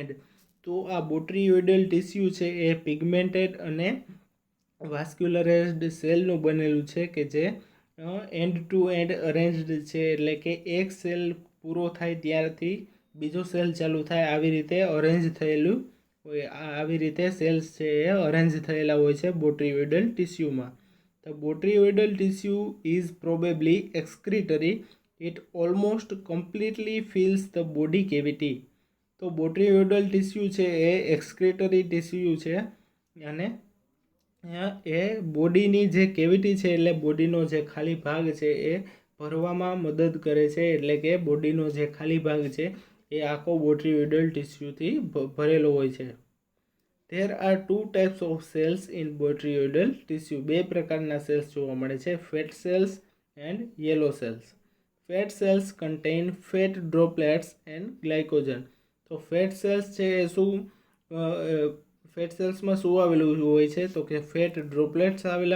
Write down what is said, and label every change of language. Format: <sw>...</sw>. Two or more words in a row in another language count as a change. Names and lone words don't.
<gu>તો આ</gu> <en>botryoidal tissue</en> <gu>છે એ પિગમેન્ટેડ અને વાસ્ક્યુલરાઇઝ્ડ સેલનું બનેલું છે કે જે</gu> <en>end to end arranged</en> <gu>છે, એટલે કે એક સેલ પૂરો થાય ત્યારથી બીજો સેલ ચાલુ થાય આવી રીતે અરેન્જ થયેલું હોય. આવી રીતે સેલ્સ છે એ અરેન્જ થયેલા હોય છે બોટ્રીયોઇડલ ટિશ્યુમાં.</gu> <en>The botryoidal tissue is probably excretory. It almost completely fills the body cavity.</en> <gu>તો</gu> <en>botryoidal tissue</en> <gu>છે એ</gu> <en>excretory tissue</en> <gu>છે અને એ બોડીની જે કેવિટી છે એટલે બોડીનો જે ખાલી ભાગ છે એ ભરવામાં મદદ કરે છે, એટલે કે બોડીનો જે ખાલી ભાગ છે એ આખો બોટ્રીયોઇડલ ટિશ્યુથી ભરેલો હોય છે.</gu> <en>There are two types of cells in botryoidal tissue.</en> <gu>બે પ્રકારના સેલ્સ જોવા મળે છે,</gu> <en>fat cells and yellow cells. fat cells contain fat droplets and glycogen.</en> <gu>તો</gu> <en>fat cells</en> <gu>છે એ શું, ફેટ સેલ્સમાં શું આવેલું હોય છે તો કે</gu> <en>fat droplets</en> <gu>આવેલા</gu>